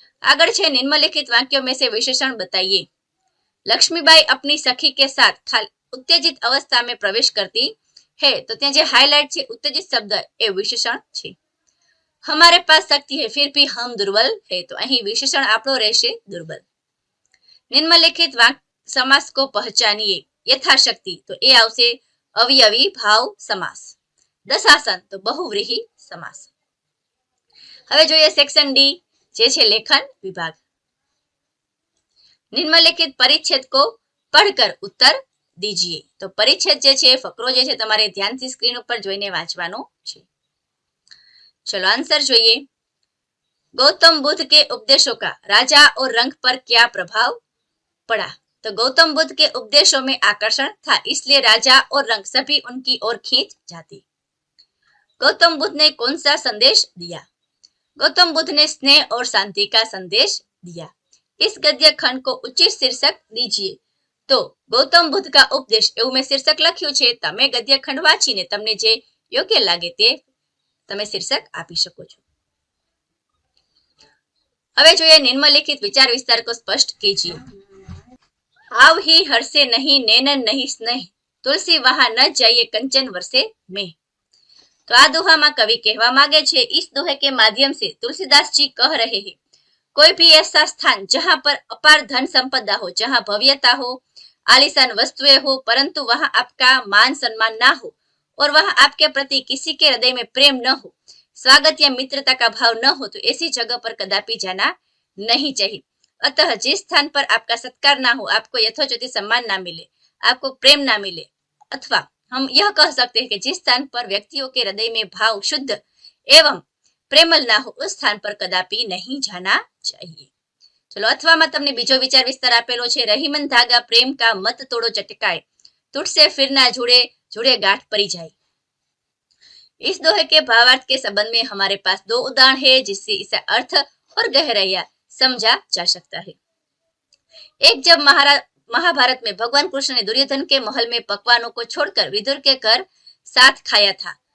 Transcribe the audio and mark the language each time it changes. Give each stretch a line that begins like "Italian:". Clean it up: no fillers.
Hindi: આગળ છે निम्नलिखित वाक्यों में से विशेषण बताइए। लक्ष्मीबाई अपनी सखी के साथ उत्तेजित अवस्था में प्रवेश करती है, तो
Gujarati: ત્યાં જે હાઇલાઇટ છે
Hindi: उत्तेजित शब्द એ विशेषण છે। हमारे पास शक्ति है फिर भी हम दुर्बल है, तो
Gujarati: અહીં વિશેષણ આપણો રહેશે
Hindi: दुर्बल। निम्नलिखित समास को पहचानिए।
Gujarati: यथाशक्ति, तो એ આવશે અવયવી ભાવ સમાસ। દશાસન, તો બહુવ્રીહી સમાસ। હવે જોઈએ સેક્શન ડી, જે છે લેખન વિભાગ।
Hindi: निम्नलिखित परिच्छेद को पढ़कर उत्तर दीजिए।
Gujarati: तो परिच्छेद જે છે ફકરો જે છે તમારે ધ્યાનથી સ્ક્રીન ઉપર જોઈને વાંચવાનો છે।
Hindi: चलो आंसर જોઈએ। गौतम बुद्ध के उपदेशों का राजा और रंग पर क्या प्रभाव पड़ा। तो गौतम बुद्ध के उपदेशों में आकर्षण था, इसलिए राजा और रंग सभी उनकी ओर खींच जाते। गौतम बुद्ध ने कौन सा संदेश दिया। गौतम बुद्ध ने स्नेह और शांति का संदेश दिया। इस गद्य खंड को उचित शीर्षक दीजिए। तो गौतम बुद्ध का उपदेश
Gujarati: એવું મેં શીર્ષક લખ્યું છે, તમે ગદ્ય ખંડ વાંચીને તમને જે યોગ્ય લાગે તે તમે શીર્ષક આપી શકો છો। હવે જોઈએ નિમ્નલિખિત વિચાર વિસ્તાર
Hindi: को स्पष्ट कीजिए। आव ही हर्षे नहीं नैनन नहीं स्नेह, तुलसी वहां न जाइए कंचन वर्षे में।
Gujarati: तो आ दोहा कवि कहवा मांगे छे,
Hindi: इस दोहे के माध्यम से तुलसीदास जी कह रहे हैं कोई भी ऐसा स्थान जहां पर अपार धन संपदा हो, जहां भव्यता हो, आलीशान वस्तुएं हो, परंतु वहां आपका मान सम्मान ना हो और वहां आपके प्रति किसी के हृदय में प्रेम न हो, स्वागत या मित्रता का भाव न हो, तो ऐसी जगह पर कदापि जाना नहीं चाहिए। अतः जिस स्थान पर आपका सत्कार ना हो, आपको यथोचित सम्मान ना मिले, आपको प्रेम ना मिले, अथवा हम यह कह सकते हैं कि जिस स्थान पर व्यक्तियों के हृदय में भाव शुद्ध एवं प्रेमल ना हो, उस स्थान पर कदापि नहीं जाना चाहिए। चलो
Gujarati: અથવામાં તમને બીજો વિચાર વિસ્તાર આપેલો છે,
Hindi: રહીમન ધાગા પ્રેમ કા મત તોડો ચટકાए, टूटसे फिर ना जुड़े, जुड़े गांठ परी जाए। इस दोहे के भावार्थ के संबंध में हमारे पास दो उदाहरण है जिससे इसका अर्थ और गहराइयां समझा जा सकता है। एक, जब महाभारत में भगवान कृष्ण ने दुर्योधन के महल में पकवानों को छोड़कर विदुर के घर साथ खाया था।